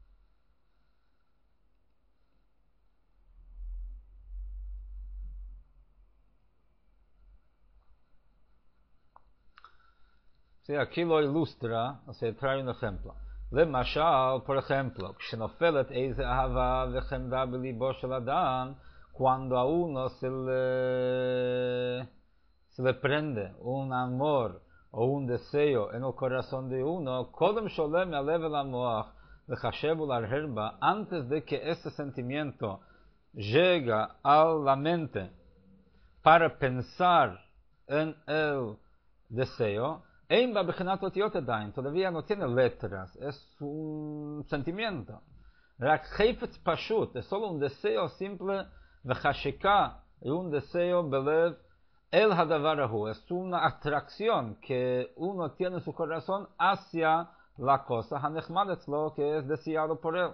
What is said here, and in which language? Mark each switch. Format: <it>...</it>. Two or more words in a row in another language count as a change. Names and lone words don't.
<es>Sí, aquí lo ilustra, o sea, trae un ejemplo. Lemashal, por ejemplo,</es> <he>כשנופלת איזה אהבה וחמדה בליבו של אדם,</he> <es>cuando a uno se le prende un amor o un deseo en el corazón de uno,</es> <he>קודם שעולה מהלב אל המוח לחשב ולהרהר בה,</he> <es>antes de que ese sentimiento llega a la mente para pensar en el deseo, todavía no tiene letras, es un sentimiento. Es solo un deseo simple, un deseo</es> <he>בלב אל הדבר ההוא,</he> <es>es una atracción que uno tiene en su corazón hacia la cosa, hanechmadetzlo, que es deseado por él.</es>